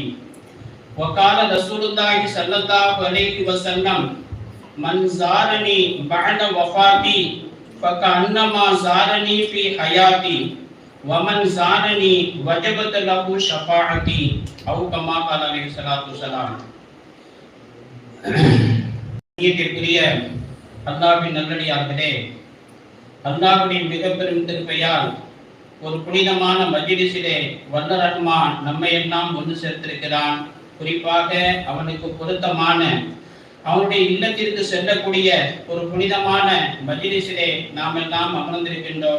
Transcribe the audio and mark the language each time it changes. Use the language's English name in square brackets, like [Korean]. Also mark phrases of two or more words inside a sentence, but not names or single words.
[Arabic] وقال رسول الله صلى الله عليه وسلم: من زارني بعد وفاتي فكأنما زارني في حياتي ومن زارني وجبت له شفاعتي أو كما قال عليه الصلاة والسلام. [Tamil] ஈட்டிற்குரிய அல்லாஹ்வின் நல்லடியார்களே, அல்லாஹ்வுடைய மிகப்பெரும் திருப்பையால் ஒரு புனிதமான மஜ்லிஸிலே வல்ல ரஹ்மான் நம்மை எல்லாம் ஒன்று சேர்த்திருக்கிறான். குறிப்பாக அவனுக்கு பொருத்தமான அவனுடைய இல்லத்திற்கு செல்லக்கூடிய ஒரு புனிதமான மஜ்லிஸிலே நாம் எல்லாம் அமர்ந்திருக்கின்றோம்.